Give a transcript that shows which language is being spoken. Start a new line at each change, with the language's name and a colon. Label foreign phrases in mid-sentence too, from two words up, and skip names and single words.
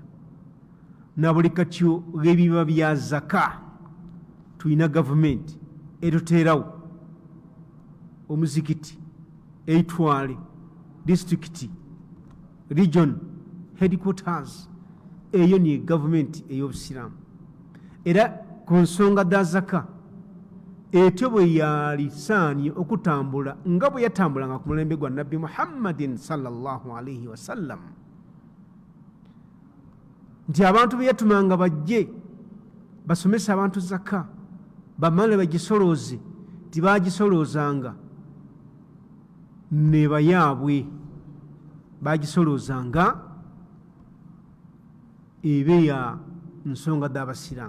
Ganda: Na buli katyo ebiba bya zaka tulina gavumenti etuteerawo, omuzikiti, eitwale, district, region, headquarters, eyo ni gavumenti ey'obusiraamu. Era ku nsonga za zaka etyo bwe yalisaanye okutambula nga bwe yatambulanga ku mulembe gwa Nabbi Muhammadin
Arabic: صلى الله عليه وسلم,
Ganda: nti abantu be yatumanga bajje basomesa abantu zaka, bamale bagisolooze. Tibagisoloozanga ne bayaabwe, bagisoloozanga ebe ya nsonga z'abasiraamu.